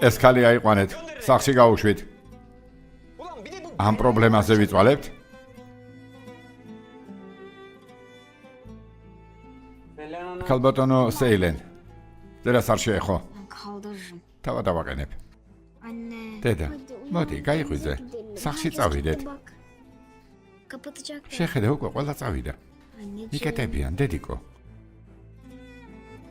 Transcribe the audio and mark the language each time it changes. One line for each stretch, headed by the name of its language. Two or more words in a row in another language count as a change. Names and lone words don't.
Georgian: ეს ხალი აიყვანეთ, სახში გაუშვით.
Turkish: Ulan bir de bu
Georgian: ამ პრობლემაზე ვიწვალებთ? ქალბატონო სეილენ. დედას არ შეეხო.
Turkish: Kaldırırım.
Georgian: თავად დავაყენებ.
Turkish: Anne.
Georgian: დედა,
Turkish: hadi uyan,
Georgian: მოდი, გაიღვიძე.
Turkish: gidelim.
Georgian: სახში
Turkish: Herkes
Georgian: წავიდეთ.
Turkish: gitti bak. Kapatacaklar.
Georgian: შეხედე უკვე ყველა წავიდა.
Turkish: Anneciğim.
Georgian: იკეტებიან, დედიკო.